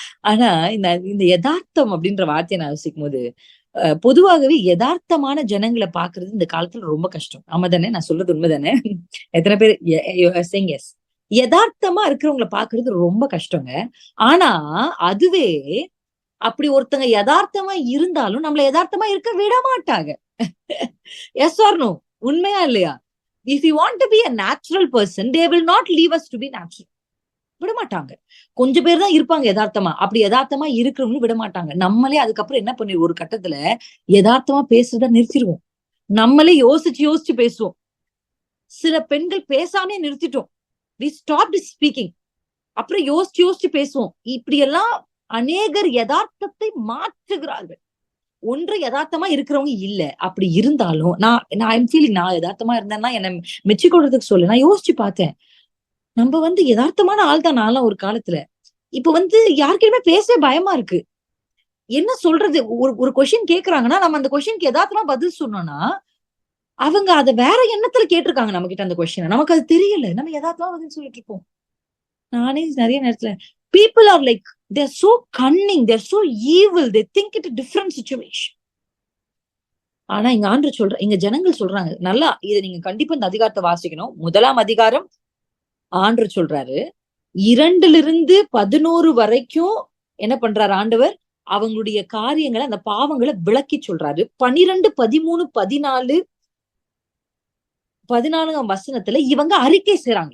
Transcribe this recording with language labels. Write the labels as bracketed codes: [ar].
[ta] ஆனா இந்த யதார்த்தம் அப்படின்ற வார்த்தையை நான் யோசிக்கும் போது, பொதுவாகவே யதார்த்தமான ஜனங்களை பாக்குறது இந்த காலத்துல ரொம்ப கஷ்டம். ஆமா தானே? நான் சொல்றது உண்மைதானே? எத்தனை பேர் எஸ்? யதார்த்தமா இருக்கிறவங்களை பாக்குறது ரொம்ப கஷ்டங்க. ஆனா அதுவே அப்படி ஒருத்தங்க யதார்த்தமா இருந்தாலும் நம்மள யதார்த்தமா இருக்க விட மாட்டாங்க. [en] Yes or no? [ta] உண்மையா இல்லையா? [en] If you want to be a natural person, they will not leave us to be natural. [ta] விட மாட்டாங்க. கொஞ்சம் பேர் தான் இருப்பாங்க யதார்த்தமா. அப்படி யதார்த்தமா இருக்கிறவங்களும் விட மாட்டாங்க. நம்மளே அதுக்கப்புறம் என்ன பண்ணி ஒரு கட்டத்துல யதார்த்தமா பேசுறத நிறுத்திடுவோம். நம்மளே யோசிச்சு பேசுவோம். சில பெண்கள் பேசாமே நிறுத்திட்டோம். [en] We stopped speaking. [ta] அப்புறம் யோசிச்சு பேசுவோம். இப்படி எல்லாம் அநேகர் யதார்த்தத்தை மாற்றுகிறார்கள். ஒன்று யதார்த்தமா இருக்கிறவங்க இல்ல. அப்படி இருந்தாலும் நான் [en] I'm feeling, [ta] நான் யதார்த்தமா இருந்தேன்னா என்ன மெச்சிக்கொள்றதுக்கு சொல்லு. நான் யோசிச்சு பார்த்தேன், நம்ம யதார்த்தமான ஆள் தான் நான்லாம் ஒரு காலத்துல. இப்ப யாருக்கிட்டயுமே பேசவே பயமா இருக்கு. என்ன சொல்றது? ஒரு கொஸ்டின் கேக்குறாங்கன்னா நம்ம அந்த கொஸ்டினுக்கு யதார்த்தமா பதில் சொன்னோம்னா அவங்க அத வேற எண்ணத்துல கேட்டிருக்காங்க நம்ம கிட்ட அந்த கொஸ்டின். நமக்கு அது தெரியல, நம்ம யதார்த்தமா பதில் சொல்லிட்டு இருப்போம். நானே நிறைய நேரத்துல [en] people are like, they're so cunning, they're so evil, they think it a different situation. [ta] ஆனா இங்க இங்க ஜனங்கள் சொல்றாங்க, நல்லா இதை நீங்க கண்டிப்பா இந்த அதிகாரத்தை வாசிக்கணும். 1ஆம் அதிகாரம் ஆண்டவர் சொல்றாரு, 2 to 11 வரைக்கும் என்ன பண்றாரு ஆண்டவர்? அவங்களுடைய காரியங்களை, அந்த பாவங்களை விளக்கி சொல்றாரு. 12, 13, 14ஆம் வசனத்துல இவங்க அறிக்கை செய்றாங்க.